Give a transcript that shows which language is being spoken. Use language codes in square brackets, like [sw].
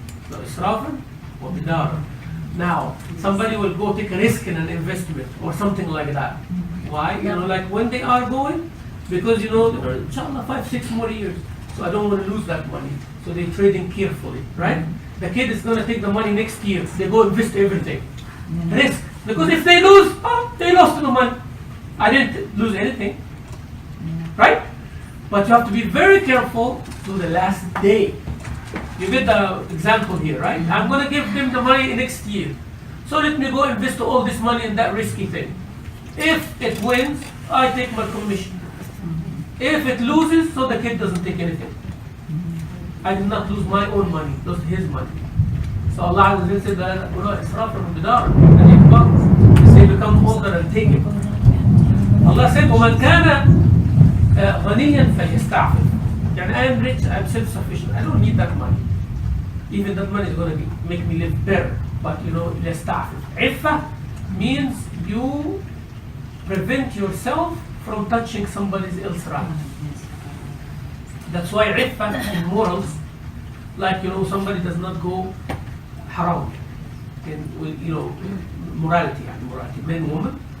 [ar] So إسرافا وبدارا. [en] Now, somebody will go take a risk in an investment or something like that. Why? You know, like when they are going, because you know, inshallah, 5-6 more years. So I don't want to lose that money. So they're trading carefully, right? The kid is going to take the money next year. They go invest everything. Risk. Because if they lose, they lost the money. I didn't lose anything, right? But you have to be very careful to the last day. You get the example here, right? I'm going to give them the money next year. So let me go invest all this money in that risky thing. If it wins, I take my commission. If it loses, so the kid doesn't take anything. I did not lose my own money, lose his money. So Allah Azza wa Jalla said that Israf from Bidar, and it comes, they become older and take it. Allah said, [ar] وَمَنْ كَانَ غَنِيًّا فَلْيَسْتَعْفِفْ. [en] يعني I am rich, I am self-sufficient, I don't need that money. Even that money is going to make me live better. But you know, يَسْتَعْفِفْ. Iffa means you prevent yourself from touching somebody else's right. That's why iffa in morals, like you know, somebody does not go haram in you know morality, man, woman.